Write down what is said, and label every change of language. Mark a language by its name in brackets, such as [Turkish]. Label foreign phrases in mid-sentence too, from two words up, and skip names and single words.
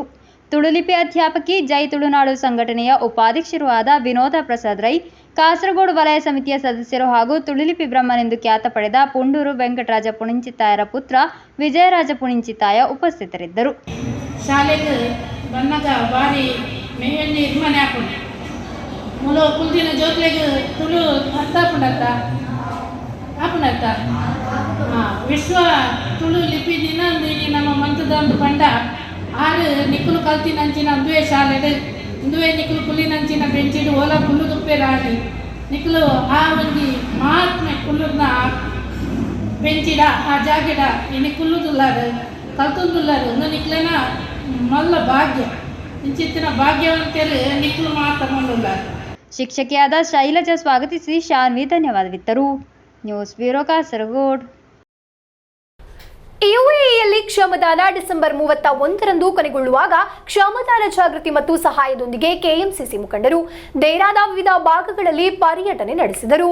[Kannada] ತುಳುಲಿಪಿ ಅಧ್ಯಾಪಕಿ ಜೈ ತುಳುನಾಡು ಸಂಘಟನೆಯ ಉಪಾಧ್ಯಕ್ಷರೂ ಆದ ವಿನೋದ ಪ್ರಸಾದ್ ರೈ, ಕಾಸರಗೋಡು ವಲಯ ಸಮಿತಿಯ ಸದಸ್ಯರು ಹಾಗೂ ತುಳುಲಿಪಿ ಬ್ರಹ್ಮನೆಂದು ಖ್ಯಾತ ಪಡೆದ ಪುಂಡೂರು ವೆಂಕಟರಾಜ ಪುಣಿಂಚಿತ್ತಾಯರ ಪುತ್ರ ವಿಜಯರಾಜ ಪುಣಿಂಚಿತ್ತಾಯ ಉಪಸ್ಥಿತರಿದ್ದರು. [Tulu] ಶಾಲೆಗೆ ಬಂದಾಗ ಭಾರಿ ಮೇಯಲ್ಲಿ ಮನೆ ಹಾಕೊಂಡು ಮುಲ ಕುಲ್ದಿನ ಜೋತ್ಲೆಗೆ ತುಳು ಅರ್ಥ ಹಾಕೊಂಡತ್ತ ವಿಶ್ವ ತುಳು ಲಿಪಿ ದಿನ ನಮ್ಮ ಮಂತದ ಪಂಡ ಆರು ನಿಕ್ಕಲು ಕಲ್ತಿನಂಚಿನ ಅಂದುವೆ ಶಾಲೆಡು ಇಂದುವೆ ನಿಕ್ಕಲು ಕುಲ್ಲಿನಂಚಿನ ಬೆಂಚಿಡು ಓಲ ಕುಲ್ಲು ದುಪ್ಪೆ ರಾಡಿ ನಿಕ್ಕಲು ಆ ಒಂದು ಮಹಾತ್ಮೆ ಕುಲ್ಲುನ ಬೆಂಚಿಡ ಆ ಜಾಗಿಡ ಇನ್ನು ಕುಲ್ಲುದುಲ್ಲಾರು ಕಲ್ತುಂದುಲ್ಲಾರು ಒಂದು ನಿಕ್ಲೇನ ಮಲ್ಲ ಭಾಗ್ಯ ಇಂಚಿತ್ತಿನ ಭಾಗ್ಯವಂತರು ನಿಕ್ಕಲು ಮಾತಮಲ್ಲುಲ್ಲಾರು. [Kannada] ಶಿಕ್ಷಕಿಯಾದ ಶೈಲಜಾ ಸ್ವಾಗತಿಸಿ ಶಾನ್ವಿ ಧನ್ಯವಾದವಿತ್ತರು. ನ್ಯೂಸ್ ಬ್ಯೂರೋ ಕಾಸರಗೋಡು. ಯುಎಇಯಲ್ಲಿ ಕ್ಷಮದಾನ ಡಿಸೆಂಬರ್ 31ರಂದು ಕೊನೆಗೊಳ್ಳುವಾಗ ಕ್ಷಮದಾನ ಜಾಗೃತಿ ಮತ್ತು ಸಹಾಯದೊಂದಿಗೆ ಕೆಎಂಸಿಸಿ ಮುಖಂಡರು ದೇರಾದ ವಿವಿಧ ಭಾಗಗಳಲ್ಲಿ ಪರ್ಯಟನೆ ನಡೆಸಿದರು.